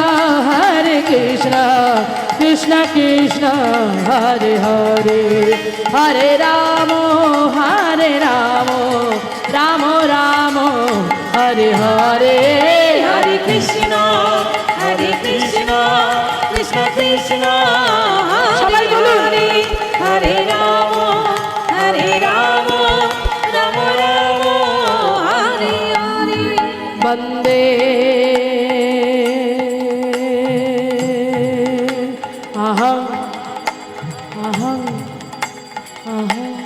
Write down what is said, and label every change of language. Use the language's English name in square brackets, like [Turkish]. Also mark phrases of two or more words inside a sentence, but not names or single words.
[Sanskrit] কৃষ্ণ কৃষ্ণ হরে হরে হরে রাম রাম রাম হরে হরে হরে কৃষ্ণ কৃষ্ণ কৃষ্ণ [Bangla] সবাই বলুন [Sanskrit] হরে রাম রাম রাম হরে হরে বন্দে अहं अहं अहं